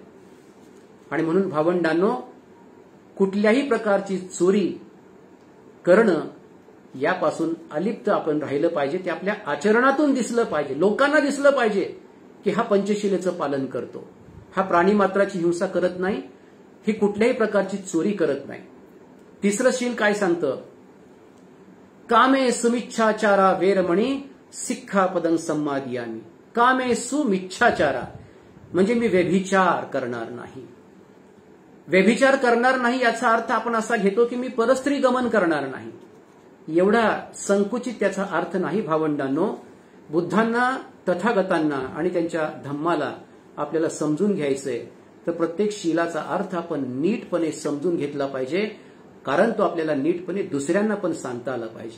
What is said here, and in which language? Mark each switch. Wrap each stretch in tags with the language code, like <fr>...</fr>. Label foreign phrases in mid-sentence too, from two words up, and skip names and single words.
<mr>आणि म्हणून भावंडांनो, कुठल्याही प्रकारची चोरी करणं यापासून अलिप्त आपण राहिलं पाहिजे. ते आपल्या आचरणातून दिसलं पाहिजे, लोकांना दिसलं पाहिजे की हा पंचशिलेचं पालन करतो, हा प्राणीमात्राची हिंसा करत नाही, ही कुठल्याही प्रकारची चोरी करत नाही. तिसरं शील काय सांगतं?</mr> <pi>कामे सुमिच्छाचारा वेरमणी सिक्खापदं सम्मादियामि. कामे सुमिच्छाचारा</pi> <mr>म्हणजे मी व्यभिचार करणार नाही. व्यभिचार करणार नाही याचा अर्थ आपण असा घेतो की मी परस्त्री गमन करणार नाही. एवढा संकुचित त्याचा अर्थ नाही भावंडांनो. बुद्धांना, तथागतांना आणि त्यांच्या धम्माला आपल्याला समजून घ्यायचंय, तर प्रत्येक शीलाचा अर्थ आपण नीटपणे समजून घेतला पाहिजे, कारण तो आपल्याला नीटपणे दुसऱ्यांना पण सांगता आला पाहिजे.</mr>